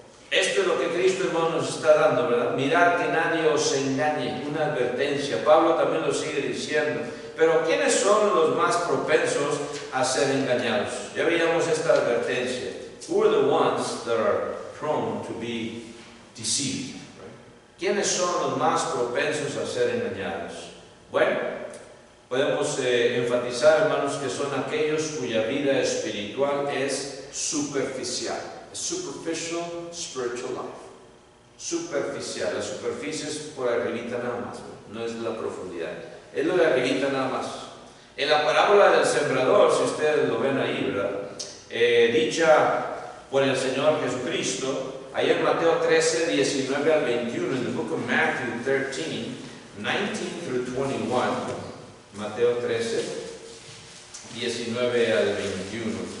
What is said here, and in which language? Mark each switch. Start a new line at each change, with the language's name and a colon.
Spanish: Esto es lo que Cristo, hermano, nos está dando, ¿verdad? Mirad que nadie os engañe, una advertencia. Pablo también lo sigue diciendo. Pero ¿quiénes son los más propensos a ser engañados? Ya veíamos esta advertencia.
English: Who are the ones that are prone to be deceived? Right?
Spanish: ¿Quiénes son los más propensos a ser engañados? Bueno, podemos enfatizar, hermanos, que son aquellos cuya vida espiritual es superficial.
English: Superficial spiritual life. Superficial.
Spanish: La superficie es por arribita nada más, no es la profundidad. Es lo de arribita nada más. En la parábola del sembrador, si ustedes lo ven ahí, ¿verdad? Dicha por el Señor Jesucristo, ahí en Mateo 13, 19 al 21, en el
English: book of Matthew 13, 19 through 21,
Spanish: Mateo 13, 19 al 21.